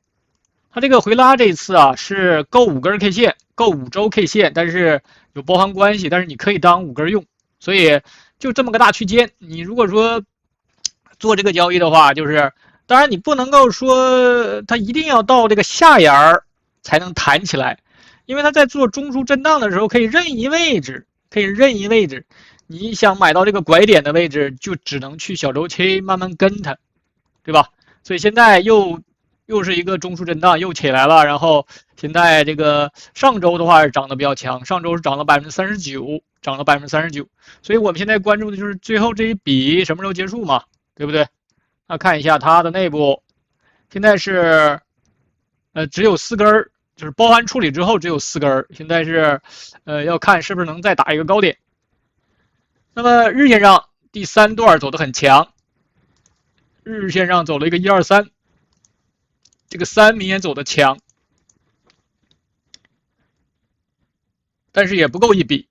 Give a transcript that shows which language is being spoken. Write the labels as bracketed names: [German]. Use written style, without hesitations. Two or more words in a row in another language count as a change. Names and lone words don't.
[Chinese] 它這個回拉這一次啊，是夠5根 K 線，夠5周 K 線，但是有包含關係，但是你可以當5根用，所以就這麼個大區間，你如果說做這個交易的話，就是當然你不能夠說它一定要到這個下沿才能彈起來，因為它在做中樞震盪的時候可以任意位置，你想買到這個拐點的位置，就只能去小週期慢慢跟它，對吧？所以現在又是一個中樞震盪又起來了，然後現在這個上週的話是漲得比較強，上週是漲了39%，漲了39%，所以我們現在關注的就是最後這一筆什麼時候結束嘛，對不對？那看一下它的內部，現在是只有4根，就是包含處理之後只有4根，現在是要看是不是能再打一個高點。那麼日線上第3段走得很強，日線上走了一個123，這個3明顯走得強，但是也不夠一筆。